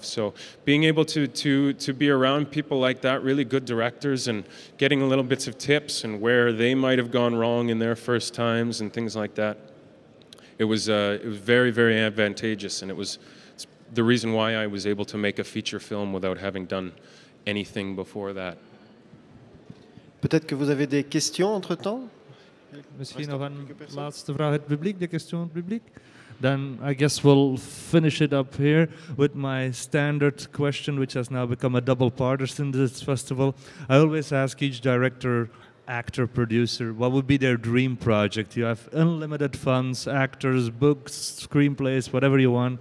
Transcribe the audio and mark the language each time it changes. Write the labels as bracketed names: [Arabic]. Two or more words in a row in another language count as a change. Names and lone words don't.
[English] So being able to be around people like that, really good directors, and getting a little bits of tips and where they might have gone wrong in their first times and things like that, it was very, very advantageous, and it's the reason why I was able to make a feature film without having done anything before that. [French] Peut-être que vous avez des questions entre-temps? [Dutch] Misschien nog een laatste vraag uit het publiek, de question uit het publiek. [English] Then I guess we'll finish it up here with my standard question, which has now become a double-parter since this festival. I always ask each director, actor, producer, what would be their dream project? You have unlimited funds, actors, books, screenplays, whatever you want.